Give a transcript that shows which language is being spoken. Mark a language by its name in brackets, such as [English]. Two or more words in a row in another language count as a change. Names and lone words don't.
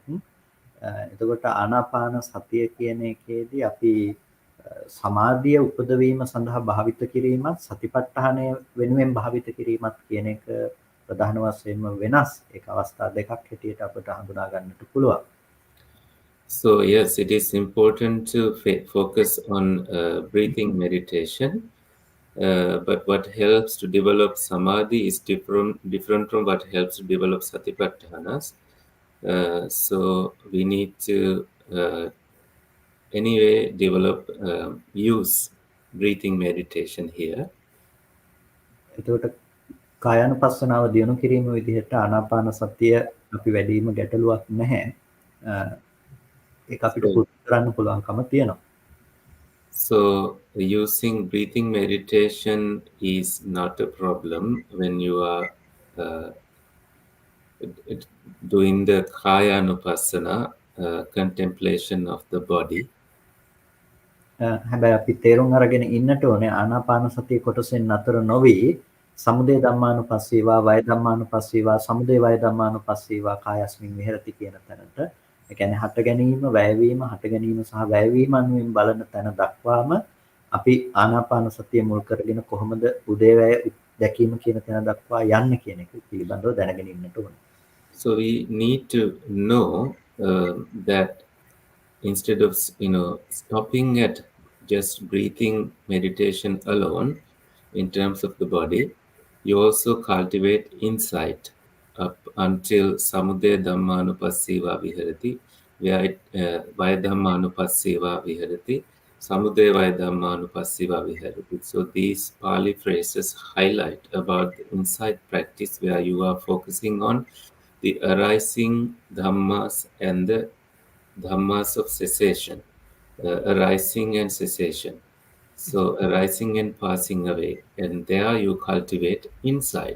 [Sinhala] එතකොට ආනාපාන සතිය කියන එකේදී අපි සමාධිය උපදවීම සඳහා භාවිත කිරීමත් සතිපට්ඨානය වෙනුවෙන් භාවිත කිරීමත් කියන එක ප්‍රධාන වශයෙන්ම වෙනස්. ඒක අවස්ථා දෙකක් හැටියට අපිට හඳුනා ගන්නට පුළුවන්. [English] So yes, it is important to focus on breathing meditation, but what helps to develop samadhi is different from what helps to develop satipatthanas. So we need to anyway use breathing meditation here. [Sinhala] එතකොට කායानुපස්සනාව දියුණු කිරීම විදිහට ආනාපාන සතිය අපි වැඩිම ගැටලුවක් නැහැ. ඒක අපිට පුරුදු කරන්න පුළුවන්කම තියෙනවා. [English] So using breathing meditation is not a problem when you are doing the kāyanupassana, contemplation of the body. [Sinhala] හැබැයි අපි තේරුම් අරගෙන ඉන්නට ඕනේ ආනාපාන සතිය කොටසෙන් අතර නොවි [Pali] සමුදය ධම්මානුපස්සීවා වය ධම්මානුපස්සීවා සමුදය වය ධම්මානුපස්සීවා කායස්මින් විහෙරති [Sinhala] කියන තැනට ඒ කියන්නේ හට ගැනීම වැයවීම හට ගැනීම සහ වැයවීම අනුවෙන් බලන තැන දක්වාම අපි ආනාපාන සතිය මුල් කරගෙන කොහොමද උදේවැය දැකීම කියන තැන දක්වා යන්න කියන එක පිළිබඳව දැනගෙන ඉන්නට ඕනේ. [English] So we need to know that instead of stopping at just breathing meditation alone in terms of the body, you also cultivate insight up until [Pali] samudaya dhammanupassīvā viharati, vaya dhammanupassīvā viharati, samudaya vaya dhammanupassīvā viharati. [English] So these Pali phrases highlight about the insight practice where you are focusing on the arising dhammas and the dhammas of cessation, arising and cessation. So arising and passing away, and there you cultivate insight.